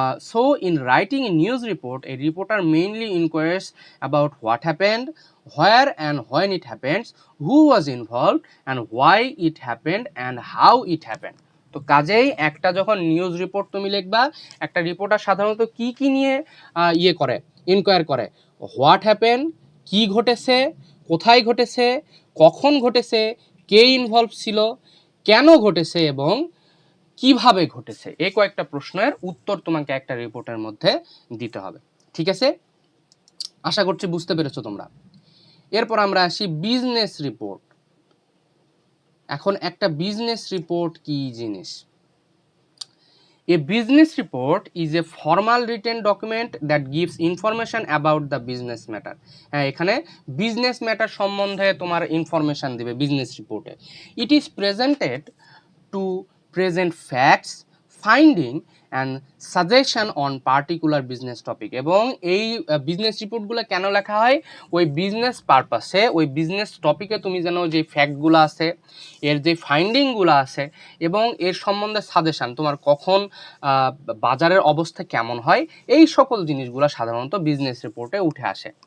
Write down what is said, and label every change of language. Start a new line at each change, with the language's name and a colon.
English: So in writing a news report, a reporter mainly inquires about what happened, where and when it happens, who was involved, and why it happened and how it happened.
Bangla: তো কাজেই একটা যখন news report তুমি লিখবা, একটা reporter সাধারণত কি কি নিয়ে করে, ইনকোয়ার করে।
English: what happen,
Bangla: কি ঘটেছে, কোথায় ঘটেছে, কখন ঘটেছে, কে ইনভলভ ছিল, কেন ঘটেছে এবং কিভাবে ঘটেছে। এই কয়েকটা প্রশ্নের উত্তর তোমাকে একটা রিপোর্টের মধ্যে দিতে হবে। ঠিক আছে, আশা করছি বুঝতে পেরেছো তোমরা। এরপর আমরা আসি বিজনেস রিপোর্ট। এখন একটা বিজনেস রিপোর্ট কি জিনিস?
English: A business report is a formal written document that gives information about the business matter.
Bangla: হ্যাঁ, এখানে বিজনেস ম্যাটার সম্বন্ধে তোমার ইনফরমেশন দিবে বিজনেস রিপোর্টে।
English: It is presented to present facts, finding and suggestion on particular business topic.
Bangla: এবং এই business রিপোর্টগুলো কেন লেখা হয়? ওই বিজনেস পারপাসে, ওই বিজনেস টপিকে তুমি যেন যে ফ্যাক্টগুলো আছে, এর যে ফাইন্ডিংগুলো আছে এবং এর সম্বন্ধে সাজেশান, তোমার কখন বাজারের অবস্থা কেমন হয়, এই সকল জিনিসগুলো সাধারণত বিজনেস রিপোর্টে উঠে আসে।